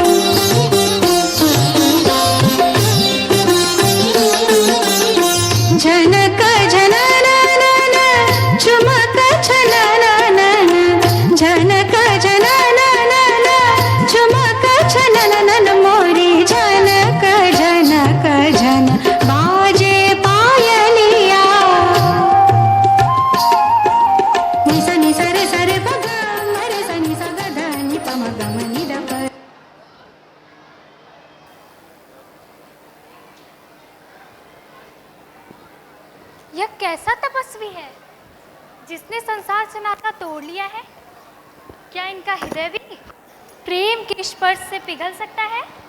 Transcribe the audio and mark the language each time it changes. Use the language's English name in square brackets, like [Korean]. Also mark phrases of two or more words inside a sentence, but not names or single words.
[Hindi] झनक झनन झुमक छनन झनक झनन झुमक छनन मोरी झनक झनक झन बाजे पायलिया निसा निसा रे सरे पग मरे सा निसा ग ध नि प म ग म नि द प। यह कैसा तपस्वी है जिसने संसार से नाता तोड़ लिया है? क्या इनका हृदय भी प्रेम के स्पर्श से पिघल सकता है?